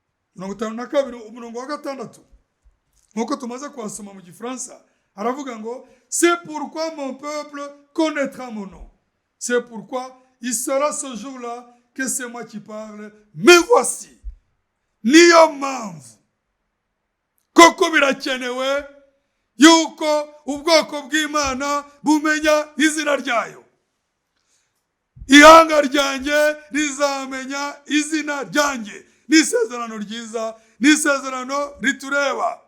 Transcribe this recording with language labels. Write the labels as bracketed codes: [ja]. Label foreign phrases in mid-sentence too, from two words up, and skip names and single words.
[rw] 52 umurongo wa 6 nkuko tumaze kuhasoma mu gifaransa aravuga ngo [fr] c'est pourquoi mon peuple connaîtra mon nom, c'est pourquoi il sera ce jour-là que c'est moi qui parle, me voici. [rw] Niyo mpamvu koko birakenewe yuko ubwoko bw'Imana bumenya izina ryayo. Ihanga ryanjye rizamenya izina ryanjye. Ni isezerano ryiza, ni isezerano ritureba.